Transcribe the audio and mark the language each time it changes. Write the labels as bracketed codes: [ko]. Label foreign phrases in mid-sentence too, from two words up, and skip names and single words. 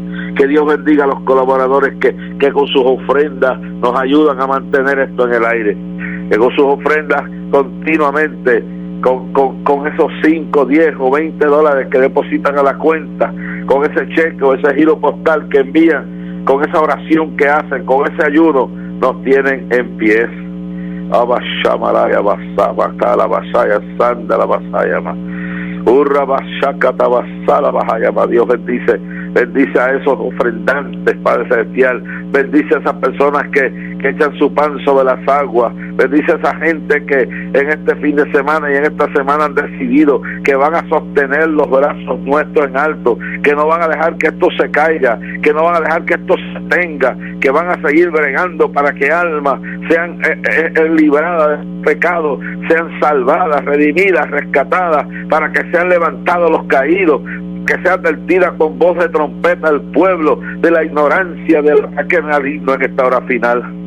[es] Que Dios bendiga a los colaboradores que con sus ofrendas nos ayudan a mantener esto en el aire, que con sus ofrendas continuamente, con esos 5, 10 o 20 dólares que depositan a la cuenta, con ese cheque o ese giro postal que envían, con esa oración que hacen, con ese ayuno, nos tienen en pie. Abashamalaya basaba, la basaya sanda la basaya ma. Urra bashakata basala basaya ma. Dios bendice a esos ofrendantes, Padre Celestial. Bendice a esas personas que echan su pan sobre las aguas. Bendice a esa gente que en este fin de semana y en esta semana han decidido que van a sostener los brazos nuestros en alto, que no van a dejar que esto se caiga, que no van a dejar que esto se tenga, que van a seguir bregando para que almas sean libradas del pecado, sean salvadas, redimidas, rescatadas, para que sean levantados los caídos, que sea advertida con voz de trompeta el pueblo de la ignorancia del ataque maligno en esta hora final.